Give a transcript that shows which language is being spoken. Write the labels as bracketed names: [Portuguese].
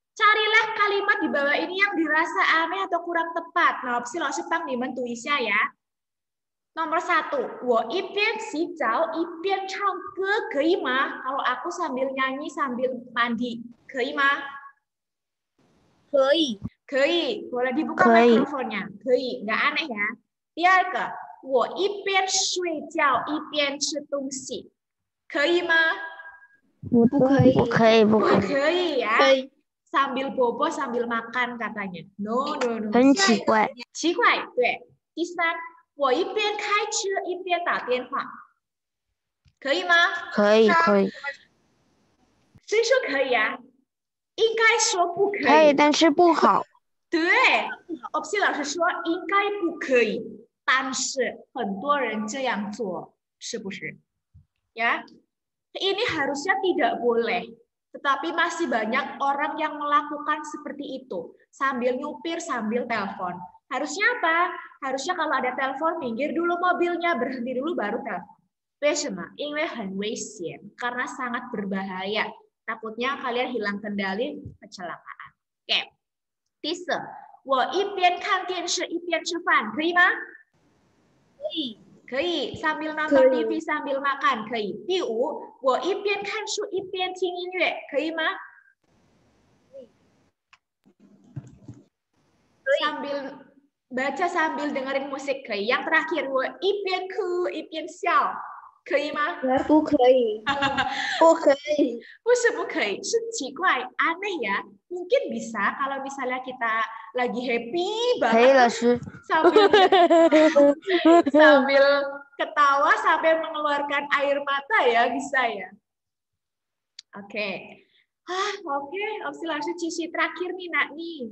[Indonesian] Carilah kalimat di bawah ini yang dirasa aneh atau kurang tepat. [Chinese] Nah, opsi老师帮你们读一下呀。 [Indonesian] Nomor 1, [Chinese] 我一边洗澡一边唱歌，可以吗？ [Indonesian] Kalau aku sambil nyanyi sambil mandi, [Chinese] 可以吗？可以。可以， [Indonesian] boleh dibuka mikrofonnya. [Chinese] 可以， [Indonesian] nggak aneh ya. [Chinese] 第二个，我一边睡觉一边吃东西，可以吗？不可以，不可以，不不可以。可以呀。可以。 [Indonesian] Sambil bobo sambil makan katanya. [English] No, no, no. [Chinese] 很奇怪。奇怪，对。第三，我一边开车一边打电话，可以吗？可以，可以。谁说可以啊？应该说不可以。可以，但是不好。对，opsi 老师说应该不可以，但是很多人这样做，是不是？ [Indonesian] Ya, ini harusnya tidak boleh. Tetapi masih banyak orang yang melakukan seperti itu. Sambil nyupir, sambil telepon. Harusnya apa? Harusnya kalau ada telepon, minggir dulu mobilnya, berhenti dulu, baru telepon. [Chinese] 为什么？因为很危险, [Indonesian] karena sangat berbahaya. Takutnya kalian hilang kendali, kecelakaan. Oke. [Chinese] 第四，我一边看电视一边吃饭，可以吗？可以。可以 [Indonesian] sambil nonton TV sambil makan 可以。 [Chinese] 第五，我一边看书一边听音乐，可以吗？ [Indonesian] sambil baca sambil dengerin musik [Chinese] 可以。 [Indonesian] Yang terakhir， [Chinese] 我一边哭一边笑，可以吗？不可以，不可以。不是不可以，是奇怪 [Indonesian] aneh ya. Mungkin bisa kalau misalnya kita lagi happy banget sambil ketawa sampai mengeluarkan air mata ya, bisa ya. Oke. Oke, opsi langsung cici terakhir nih Nak nih.